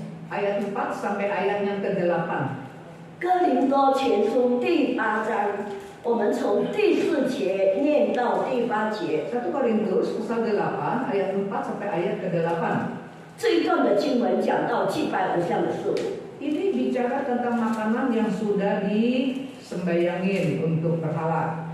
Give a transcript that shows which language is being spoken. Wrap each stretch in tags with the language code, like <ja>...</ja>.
<id>ayat 4 sampai ayat yang ke-8.</id> <zh>哥林多前书第8章，我们从第4节念到第8节。</zh> <id>1 Korintus pasal 8 ayat 4 sampai ayat ke-8.</id> <zh>这一段的经文讲到祭拜偶像的事物。</zh> <id>Ini bicara tentang makanan yang sudah disembayangin untuk berhala.</id>